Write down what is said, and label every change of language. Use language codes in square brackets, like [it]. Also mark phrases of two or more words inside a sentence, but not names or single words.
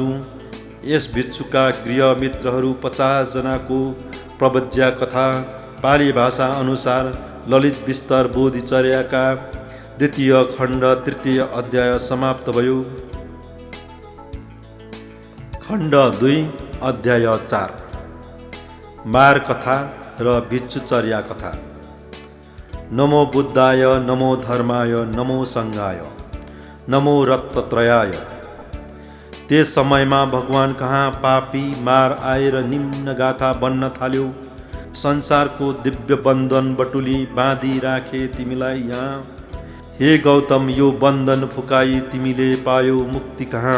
[ne] यस भिक्षुका गृह मित्रहरू 50 जनाको प्रवज्या कथा पाली भाषा अनुसार ललित विस्तार बोधिचर्याका 2 खण्ड 3 अध्याय समाप्त भयो। खण्ड 2 अध्याय 4 मार कथा र भिक्षुचर्या कथा। [sa] नमो बुद्धाय, नमो धर्माय, नमो संघाय, नमो रत्नत्रयाय। [ne] त्यस समयमा भगवान कहाँ पापी मार आएर निम्न गाथा बन्न थाल्यो। संसारको दिव्य बन्धन बटुली बाँधी राखे तिमीलाई यहाँ। हे गौतम, यो बन्धन फुकाई तिमीले पायो मुक्ति कहाँ।